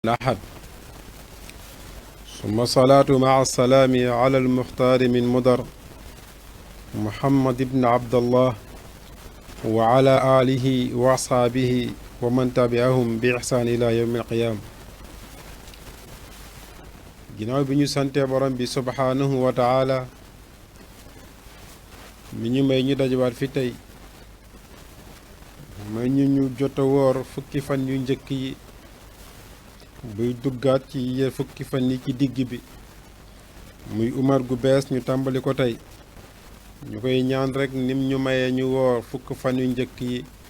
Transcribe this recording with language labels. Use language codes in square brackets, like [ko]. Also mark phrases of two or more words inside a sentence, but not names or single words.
[ar] الأحد ثم الصلاة مع السلام على المختار من مدر محمد بن عبد الله وعلى آله وأصحابه ومن تبعهم بإحسان إلى يوم القيامة. [wo] ginnaaw bi ñu sante borom bi [ar] سبحانه وتعالى [wo] mi ñu may ñu dajawaat fi tey may ñu jot a woor fukki fan yu njëkk yi buy duggaat ci fukki fan yi ci digg bi muy umar gu bees ñu tàmbali ko tey ñu koy ñaan rekk nim ñu mayee ñu woor fukki fan yu njëkk yi